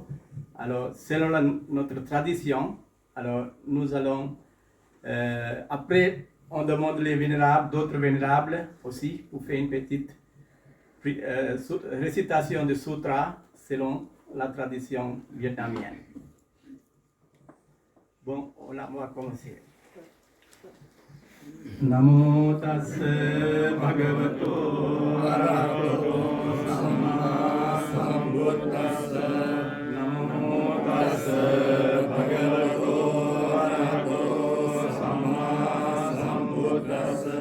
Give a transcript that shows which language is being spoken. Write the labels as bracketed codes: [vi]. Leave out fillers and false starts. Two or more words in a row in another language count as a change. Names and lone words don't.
[fr] Alors, selon notre tradition, alors nous allons, après, on demande les vénérables, d'autres vénérables aussi, pour faire une petite récitation de sutra selon la tradition vietnamienne. Bon, on va commencer. [pi] Namo tassa bhagavato arahato samma sambuddhassa. Namo tassa bhagavato arahato samma sambuddhassa.